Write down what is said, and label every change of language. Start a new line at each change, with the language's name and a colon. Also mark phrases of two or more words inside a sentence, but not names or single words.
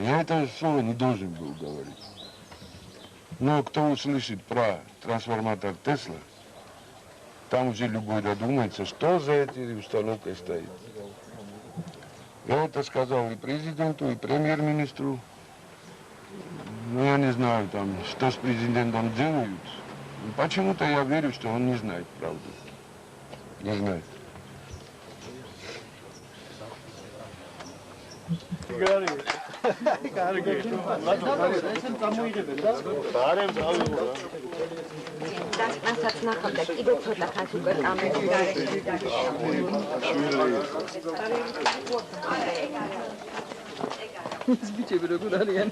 Russian: Я этого слова не должен был говорить. Но кто услышит про трансформатор Тесла, там уже любой додумается, что за этой установкой стоит. Я это сказал и президенту, и премьер-министру. Ну, я не знаю, там, что с президентом делают. Почему-то я верю, что он не знает правду. Не знает.
Georgian: მასაც ნახავდა კიდე ცოტა ხანს უკვე კამერის გარეშე ეს ბიჭები როგორ არიან?